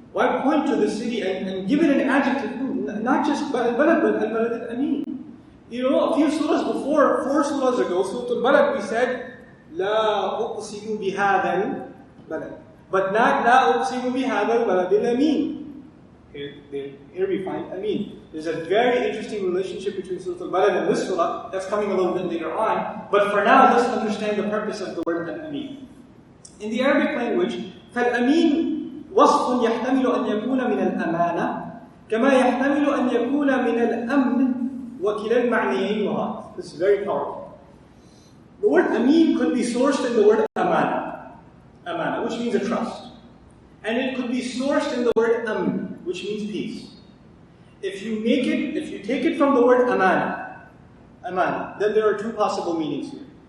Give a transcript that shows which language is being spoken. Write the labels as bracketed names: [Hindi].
[English] Why point to the city and give it an adjective? Not just Balad, but Al-Balad al-Amin. A few surahs before, 4 surahs ago, Surah Al-Balad, we said, [Arabic] لا أقسم بهذا البلد. [English] But not [Arabic] لا أقسم بهذا البلد الأمين. [English] Here we find Amin. There's a very interesting relationship between Surah Al-Balad and this surah that's coming a little bit later on. But for now, let's understand the purpose of the word Al-Amin. In the Arabic language, [Arabic] فالأمين وصف يحتمل أن يكون من الأمانة كما يحتمل أن يكون من الأمن وكلا المعنيين معا. [English] This is very powerful. The word Amin could be sourced in the word Amana, which means a trust. And it could be sourced in the word Amn, which means peace. If you take it from the word Amana, then there are 2 possible meanings here.